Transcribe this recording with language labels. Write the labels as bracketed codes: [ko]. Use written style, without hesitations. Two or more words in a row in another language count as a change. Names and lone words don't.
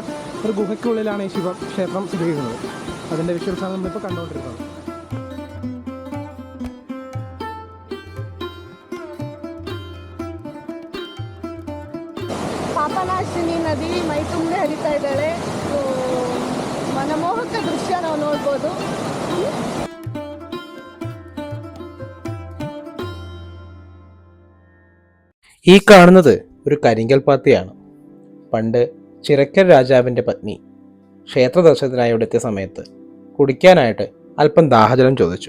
[ml] ഒരു ഗുഹയ്ക്കുള്ളിലാണ് ഈ ശിവക്ഷേത്രം സ്ഥിതി ചെയ്യുന്നത്. അതിൻ്റെ വിഷ്വൽസാണ് നമ്മളിപ്പോൾ കണ്ടുകൊണ്ടിരിക്കുന്നത്. [kn] ಪಾಪನಾಶಿನಿ ನದಿ ಮೈ ತುಂಬ ಹರಿತಾ ಇದ್ದಾಳೆ. ಮನಮೋಹಕ ದೃಶ್ಯ ನಾವು ನೋಡ್ಬೋದು. [ml] ഈ കാണുന്നത് ഒരു കരിങ്കൽ പാത്തിയാണ്. പണ്ട് ചിറക്കൽ രാജാവിൻ്റെ പത്നി ക്ഷേത്ര ദർശനത്തിനായി ഇവിടെ എത്തിയ സമയത്ത് കുടിക്കാനായിട്ട് അല്പം ദാഹജലം ചോദിച്ചു.